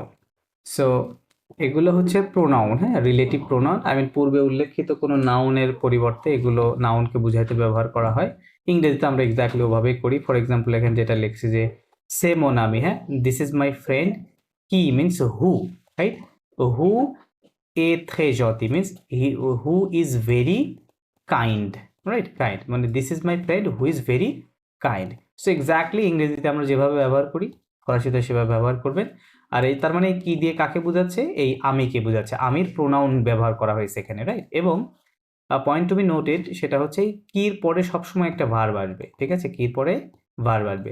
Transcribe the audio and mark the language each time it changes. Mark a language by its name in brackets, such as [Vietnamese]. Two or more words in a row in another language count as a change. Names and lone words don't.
[Bangla] সো এগুলো হচ্ছে প্রোনাউন, হ্যাঁ, [English] relative pronoun. [Bangla] আমি পূর্বে উল্লেখিত কোনো নাউনের পরিবর্তে এগুলো নাউনকে বুঝাইতে ব্যবহার করা হয়। ইংরেজিতে আমরা এক্স্যাক্টলি ওভাবেই করি। [English] for example [Bangla] এখানে যেটা লিখছি যে [French] c'est mon ami, [Bangla] হ্যাঁ, [English] this is my friend. qui means who, right? হু [French] est très gentil [English] means who is very kind, right? Kind মানে this is my friend who is very kind. [Bangla] সো এক্স্যাক্টলি ইংরেজিতে আমরা যেভাবে ব্যবহার করি ফরাসিতে সেভাবে ব্যবহার করবেন। আর এই তার মানে কি দিয়ে কাকে বোঝাচ্ছে? এই আমিকে বোঝাচ্ছে। আমির প্রোনাউন ব্যবহার করা হয়েছে এখানে, রাইট? এবং [English] point to be noted [Bangla] সেটা হচ্ছে এই কির পরে সবসময় একটা ভার্ব আসবে, ঠিক আছে? কির পরে ভার্ব আসবে।